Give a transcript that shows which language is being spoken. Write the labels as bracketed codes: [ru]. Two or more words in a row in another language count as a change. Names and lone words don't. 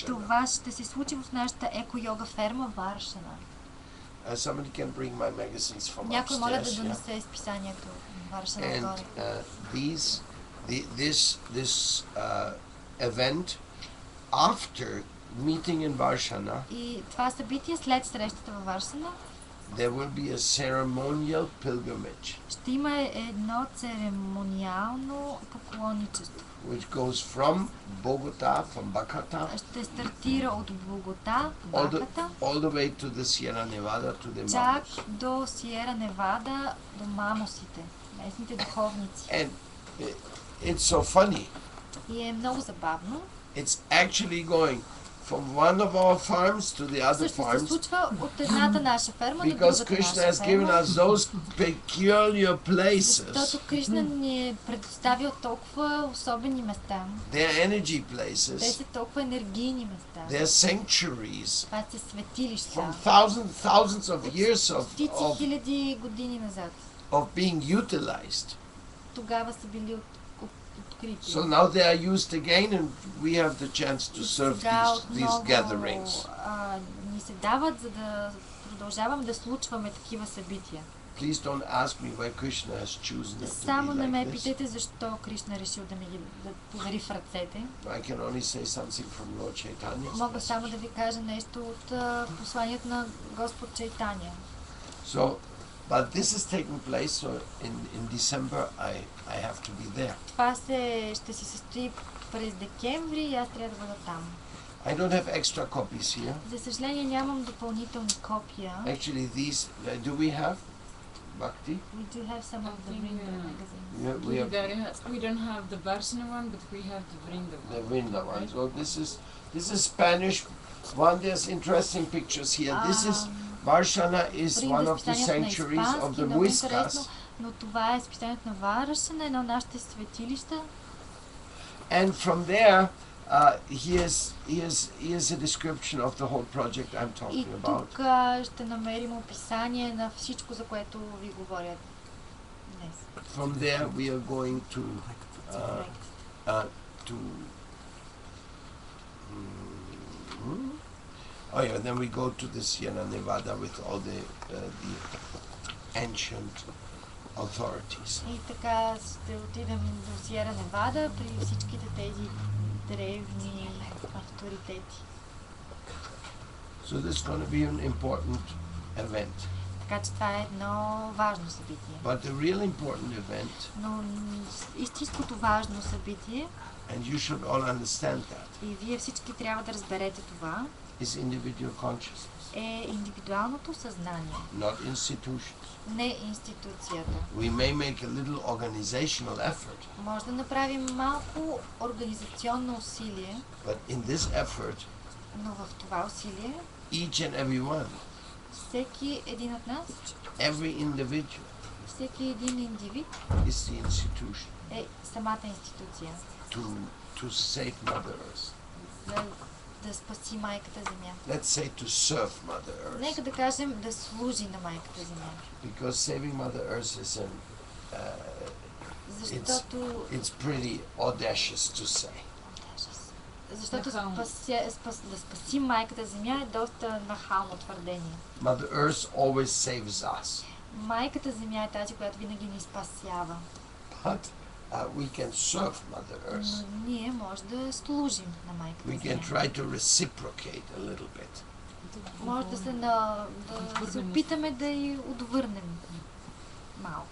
[bg] Това ще се случи в нашата еко-йога ферма Варшана. [en] Somebody can bring my magazines from upstairs. [bg] Някой моля да донесе списанието Варшана отгоре. [en] This event after meeting in Varshana. [bg] И това събитие след срещата във Варшана. [en] There will be a ceremonial pilgrimage. [bg] Ще има едно церемониално поклонничество. [en] Which goes from Bogota, from Bacata. [bg] Ще стартира от Богота, Баката. [en] All the way to the Sierra Nevada, to the [bg] чак Mamos. до Сиера Невада, до Мамосите, местните духовници. [en] And it's so funny. [bg] И е много забавно. [en] It's actually going from one of our farms to the other farms. [bg] Се случва от едната наша ферма до [en] Because [bg] другата Krishna наша [en] has given us those peculiar places. [bg] Защото Кришна ни е предоставил толкова особени места. [en] They are energy places. [bg] Те са толкова енергийни места. [en] They are sanctuaries. [bg] Това са светилища. [en] From thousands of years [bg] стотици хиляди години назад. [en] Of being utilized. [bg] Тогава са били открити. [en] So now they are used again and we have the chance to serve these gatherings. [bg] Ни се дават, за да продължаваме да случваме такива събития. [en] please don't ask me why Krishna has chosen it to [bg] Само [en] be [bg] не ме [en] like this. [bg] питайте защо Кришна решил да ми ги да подари в ръцете. [en] I can only say something from Lord Chaitanya's [bg] Мога само [en] message. [bg] да ви кажа нещо от посланието на Господ Чайтания. [en] So, but this is taking place, so in December I have to be there. [bg] Това ще се състои през декември и аз трябва да бъда там. [en] I don't have extra copies here. [bg] За съжаление нямам допълнителни копия. [en] Actually, these do we have Bhakti? We do have some of the Vrinda magazine. We don't have the Varsana one, but we have the Vrinda one. The Vrinda one. So this is Spanish one. There's interesting pictures here. This is Varshana is one of the sanctuaries of the Muiskas. [bg] Но това е списанието на Варшана, едно от нашите светилища. [en] And from there, here's a description of the whole project I'm talking about. [bg] И тук ще намерим описание на всичко, за което ви говоря днес. [en] From there, we are going to oh yeah, then we go to the Sierra Nevada with all the ancient authorities. [bg] И така ще отидем до Сиера Невада при всичките тези древни авторитети. [en] So this is going to be an important event. [bg] Така че това е едно важно събитие. [en] But the real important event, [bg] Но истинското важно събитие, [en] and you should all understand that, [bg] и вие всички трябва да разберете това, [en] is individual consciousness, [bg] е индивидуалното съзнание, [en] not institutions. [bg] не институцията. [en] We may make a little organizational effort, [bg] Може да направим малко организационно усилие, [en] but in this effort, [bg] но в това усилие [en] each and every one, [bg] всеки един от нас, [en] every individual, [bg] всеки един индивид [en] is the institution [bg] е самата институция, [en] to save Mother Earth. [bg] за да спаси майката Земя. [en] Let's say to serve Mother Earth. [bg] Нека да кажем да служи на майката Земя. [en] Because saving Mother Earth is [bg] Защото [en] it's pretty audacious to say. [bg] Защото да спаси майката Земя е доста нахално твърдение. [en] Mother Earth always saves us. [bg] Майката Земя е тази, която винаги ни спасява. [en] But we can serve Mother Earth. [bg] Но ние може да служим на майката [en] We [bg] Земя. [en] can try to reciprocate a little bit. [bg] Може да се опитаме да й отвърнем малко.